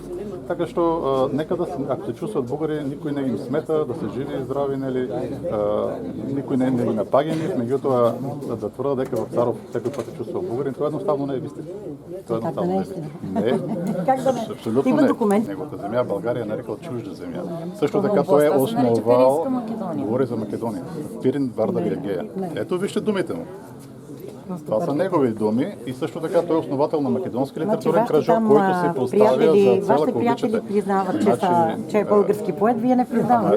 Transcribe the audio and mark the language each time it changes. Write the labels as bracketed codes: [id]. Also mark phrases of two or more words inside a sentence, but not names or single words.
[mk] Така што нека да ако се чувстват бугари, никој не им смета да се живи и здрави, нели, никој не ги напаѓа нив, меѓутоа да тврда дека Вапцаров секој пат се чувствува бугарин, тоа едноставно не е вистина. Тоа едноставно не е вистина. [bg] Не. Абсолютно не. Неговата земја Българија нарекла чужда земја. Също така той е основал, говори за Македонија, Пирин, Вардар и Егеја. Ето вижте думите му. Това са негови думи и също така той е основател на македонски литературен кръжок, който се поставя за цел, ако обичате. Вашите приятели признават, че е български поет, вие не признавате.